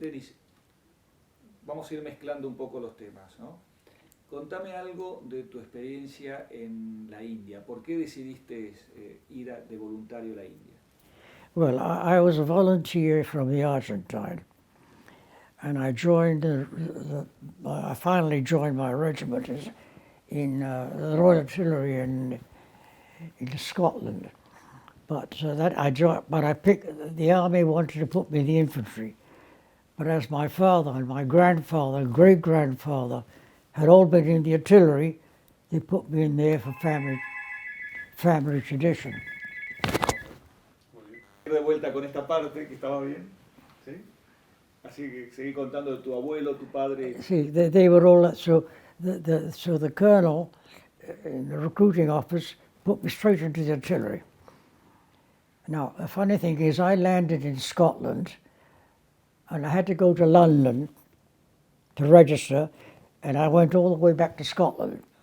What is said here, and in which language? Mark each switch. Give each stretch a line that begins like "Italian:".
Spanish: Denis, vamos a ir mezclando un poco los temas, ¿no? Contame algo de tu experiencia en la India. ¿Por qué decidiste ir de voluntario a la India?
English: Well, I was a volunteer from the Argentine, and I joined. I finally joined my regiment in the Royal Artillery in Scotland. But that I joined. But I picked. The army wanted to put me in the infantry, but as my father and my grandfather, and great grandfather, had all been in the artillery, they put me in there for family tradition.
Spanish: De vuelta con esta parte que estaba bien, ¿sí? Así que seguí contando de tu abuelo, tu padre.
English: See, they were all so the colonel in the recruiting office put me straight into the artillery. Now, the funny thing is, I landed in Scotland, and I had to go to London to register, and I went all the way back to Scotland.